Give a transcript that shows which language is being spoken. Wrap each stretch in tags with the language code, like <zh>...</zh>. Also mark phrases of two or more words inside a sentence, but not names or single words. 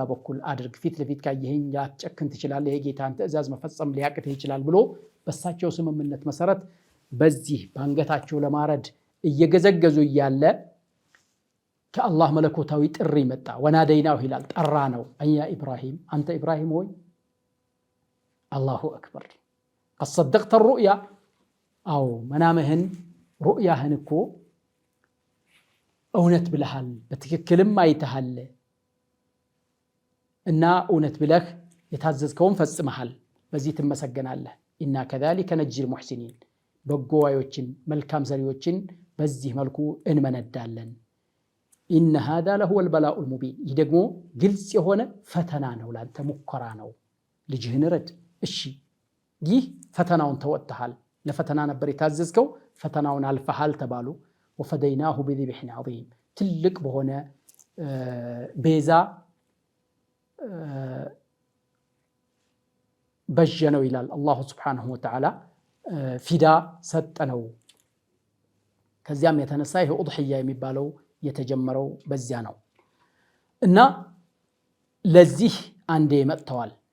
<am>በኩል አድርግ ፊት ለፊት ካየኸኝ ላትጨክን ትችላለህ የጌታን ትእዛዝ መፈጸም ሊያቅትህ ይችላል ብሎ በሳቸው ስምምነት መሰረት በዚህ ባንገታቸው ለማረድ እየገዘገዙ እያለ ከአላህ መለኮታዊ ጥሪ መጣ ወናደይናሁ ይላል ጠራ ነው</am> <ar>يا إبراهيم</ar> <am>አንተ ኢብራሂም ሆይ</am> <ar>الله أكبر قد صدقت الرؤيا</ar> <am>አው መናምህን ሩእያህን እኮ እውነት ብለሃል በትክክልም አይተሃል እና እውነት ብለህ የታዘዝከውን ፈጽመሃል በዚህ ትመሰገናለህ</am> <ar>إنا كذلك نجزي المحسنين</ar> <am>በጎዋዮችን መልካም ሰሪዎችን በዚህ መልኩ እንመነዳለን</am> <ar>إن هذا لهو البلاء المبين</ar> <am>ይህ ደግሞ ግልጽ የሆነ ፈተና ነው ላንተ ሙከራ ነው ልጅህን ረድ እሺ ይህ ፈተናውን ተወጥተሃል ለፈተና ነበር የታዘዝከው ፈተናውን አልፈሃል ተባሉ</am> <ar>وفديناه بذبح عظيم</ar> <am>ትልቅ በሆነ ቤዛ በጀነው ይላል አላህ</am> <ar>سبحانه وتعالى</ar> <am>ፊዳ ሰጠነው ከዚያም የተነሳ ይሄ ኡድህያ የሚባለው የተጀመረው በዚያ ነው እና ለዚህ አንዴ መጥተዋል</am>